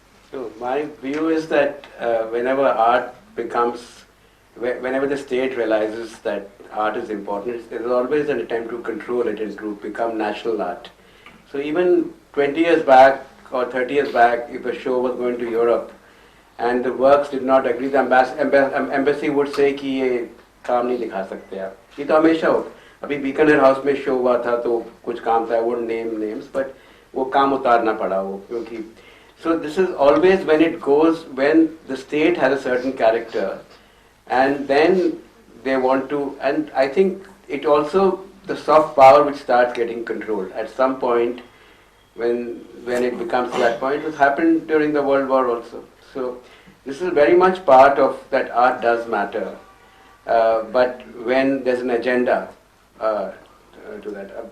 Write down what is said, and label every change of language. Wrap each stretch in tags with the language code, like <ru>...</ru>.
<en>So my view is that whenever art becomes, whenever the state realizes that art is important, there is always an attempt to control it and to become national art. So even 20 years back or 30 years back, if a show was going to Europe and the works did not agree, the embassy would say</en> <hi>कि ये काम नहीं दिखा सकते आप. ये तो हमेशा हो. अभी बीकानेर हाउस में शो हुआ था तो कुछ काम था,</hi> <en>I won't name names, but</en> <hi>वो काम उतारना पड़ा वो क्योंकि.</hi> <en>So this is always when the state has a certain character, and then they want to, and I think it also, the soft power which starts getting controlled at some point when it becomes to that point. It happened during the World War also. So this is very much part of that art does matter, but when there's an agenda to that.</en>